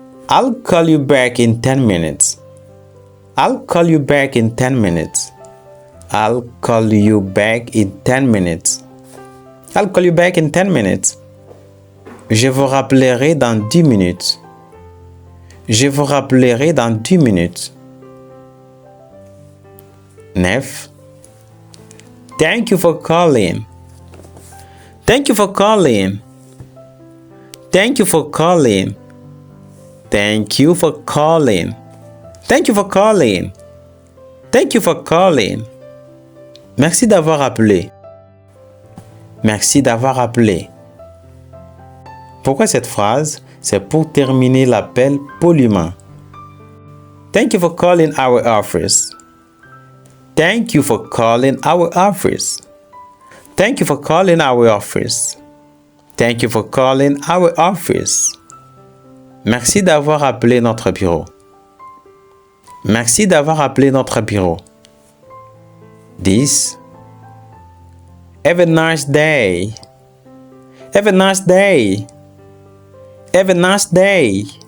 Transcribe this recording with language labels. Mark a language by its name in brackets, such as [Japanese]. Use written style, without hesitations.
[English] I'll call you back in 10 minutes. I'll call you back in 10 minutes. I'll call you back in 10 minutes. I'll call you back in 10 minutes. [French] Je vous rappellerai dans 10 minutes. Je vous rappellerai dans 10 minutes. [English] 9. Thank you for calling. Thank you for calling. Thank you for calling. Thank you for calling. Thank you for calling. Thank you for calling. [French] Merci d'avoir appelé. Merci d'avoir appelé. Pourquoi cette phrase? C'est pour terminer l'appel poliment. [English] Thank you for calling our office. Thank you for calling our office. Thank you for calling our office. Thank you for calling our office. [French] Merci d'avoir appelé notre bureau. Merci d'avoir appelé notre bureau. [English] 10. Have a nice day. Have a nice day. Have a nice day.